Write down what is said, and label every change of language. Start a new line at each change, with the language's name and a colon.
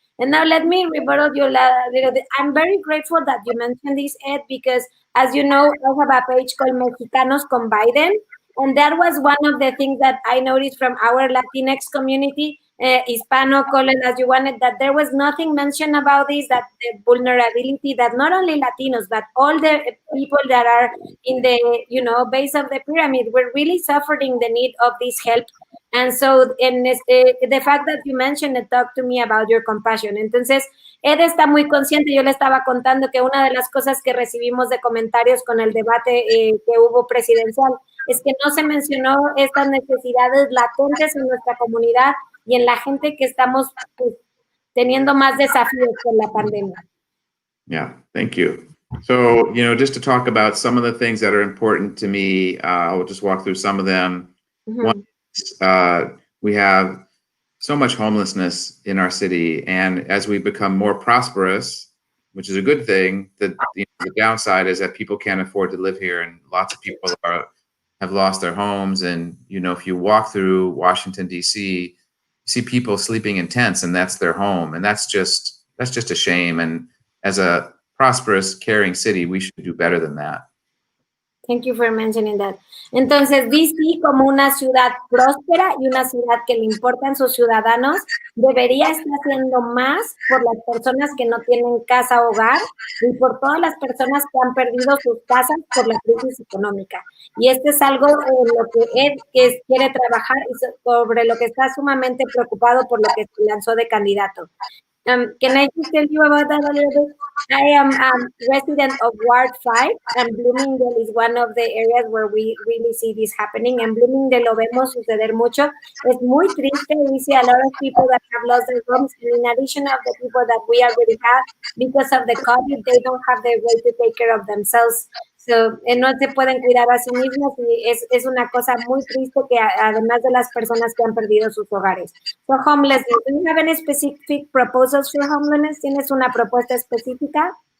English: And now let me rebuttal you. I'm very grateful that you mentioned this, Ed, because as you know, I have a page called Mexicanos con Biden, and that was one of the things that I noticed from our Latinx community, Hispano, call it as you wanted, that there was nothing mentioned about this, that the vulnerability that not only Latinos, but all the people that are in the, base of the pyramid were really suffering the need of this help. And so, the fact that you mentioned and talked to me about your compassion.
Spanish: Entonces, Ed está muy consciente. Yo le estaba contando que una de las cosas que recibimos de comentarios con el debate que hubo presidencial es que no se mencionó estas necesidades latentes en nuestra comunidad y en la gente que estamos pues, teniendo más desafíos con la pandemia.
English: Yeah, thank you. So, just to talk about some of the things that are important to me, I'll just walk through some of them. Mm-hmm. One is, we have so much homelessness in our city, and as we become more prosperous, which is a good thing, the downside is that people can't afford to live here, and lots of people have lost their homes. And if you walk through Washington D.C., you see people sleeping in tents, and that's their home, and that's just a shame. And as a prosperous, caring city, we should do better than that. Thank you for mentioning that.
Spanish: Entonces, DC, como una ciudad próspera y una ciudad que le importan sus ciudadanos, debería estar haciendo más por las personas que no tienen casa o hogar y por todas las personas que han perdido sus casas por la crisis económica. Y este es algo en lo que Ed quiere trabajar y sobre lo que está sumamente preocupado por lo que se lanzó de candidato.
English: Can I just tell you about that a little bit? I am resident of Ward 5, and Bloomingdale is one of the areas where we really see this happening.
Spanish: En Bloomingdale lo vemos suceder mucho. Es muy triste.
English: We see a lot of people that have lost their homes. In addition of the people that we already have, because of the COVID, they don't have the way to take care of themselves.
Spanish: So, no se pueden cuidar a sí mismos y es una cosa muy triste que además de las personas que han perdido sus hogares.
English: So, homeless, do you have any specific proposals for homelessness?
Spanish: ¿Tienes una propuesta específica?